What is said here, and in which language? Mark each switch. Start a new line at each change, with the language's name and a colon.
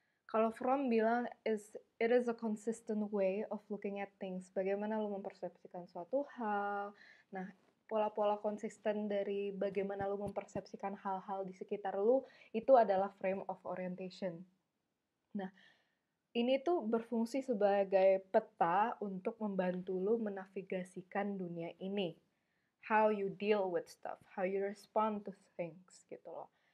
Indonesian: Kalau Fromm bilang
English: it is a consistent way of looking at things.
Indonesian: Bagaimana lu mempersepsikan suatu hal. Nah, pola-pola konsisten dari bagaimana lu mempersepsikan hal-hal di sekitar lu itu adalah frame of orientation. Nah, ini tuh berfungsi sebagai peta untuk membantu lu menavigasikan dunia ini.
English: How you deal with stuff, how you respond to things gitu loh.